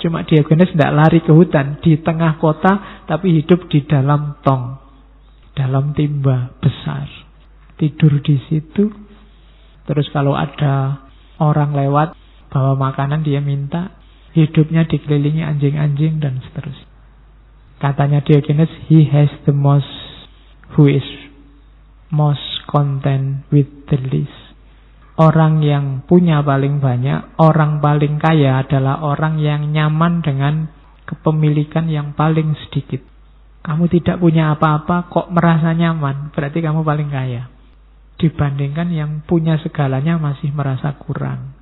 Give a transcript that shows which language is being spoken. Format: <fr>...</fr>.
<id>Cuma Diogenes tidak lari ke hutan, di tengah kota, tapi hidup di dalam tong, dalam timba besar. Tidur di situ. Terus kalau ada orang lewat bawa makanan dia minta. Hidupnya dikelilingi anjing-anjing dan seterusnya. Katanya Diogenes,</id> <en>he has the most, who is most content with the least.</en> <id>Orang yang punya paling banyak, orang paling kaya adalah orang yang nyaman dengan kepemilikan yang paling sedikit. Kamu tidak punya apa-apa kok merasa nyaman, berarti kamu paling kaya. Dibandingkan yang punya segalanya masih merasa kurang.</id>